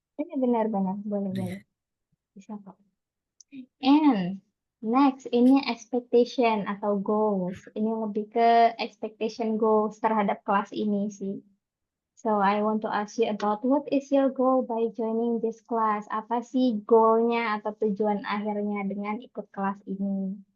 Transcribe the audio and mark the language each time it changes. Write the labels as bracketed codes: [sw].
[id] Ini benar-benar boleh boleh iya. bisa kok. [en] And next [id] ini expectation atau goals. Ini lebih ke expectation goals terhadap kelas ini sih. [en] So I want to ask you about what is your goal by joining this class? [id] Apa sih goalnya atau tujuan akhirnya dengan ikut kelas ini?